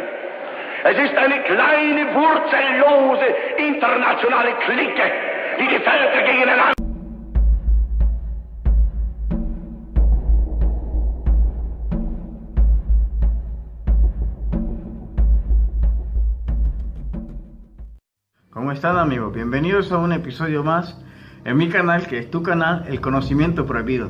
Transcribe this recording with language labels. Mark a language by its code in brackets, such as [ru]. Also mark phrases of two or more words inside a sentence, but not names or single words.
[de] Es ist eine kleine, wurzellose, internationale Clique, die Völker gegeneinander... [es] ¿Cómo están, amigos? Bienvenidos a un episodio más en mi canal, que es tu canal, El Conocimiento Prohibido.